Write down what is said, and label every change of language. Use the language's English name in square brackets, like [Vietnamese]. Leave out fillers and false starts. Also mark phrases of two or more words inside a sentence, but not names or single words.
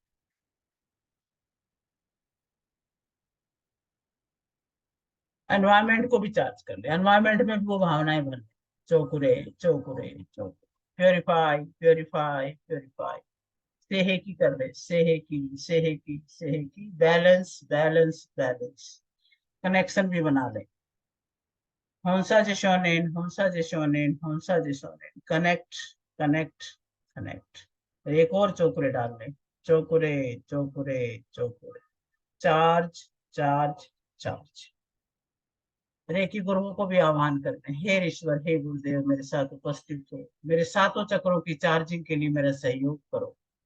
[Hindi] एनवायरमेंट को भी चार्ज कर ले, एनवायरमेंट में भी वो भावनाएं भर ले। चौकुरे चौकुरे चौकुरे, [English] purify purify purify. [Hindi] सेहे की कर ले, सेहे की सेहे की सेहे की, [English] balance balance balance. [Hindi] कनेक्शन भी बना ले, हौंसा जे शोनेन हौंसा जे शोनेन हौंसा जे शोनेन, [English] connect connect connect. [Hindi] एक और चौकुरे डाल ले, चौकुरे चौकुरे चौकुरे, [English] charge charge charge. [Hindi] रेकी गुरुओं को भी आह्वान करते हैं, हे ईश्वर, हे गुरुदेव, मेरे साथ उपस्थित हो, मेरे सातों चक्रों की चार्जिंग के लिए मेरा सहयोग करो।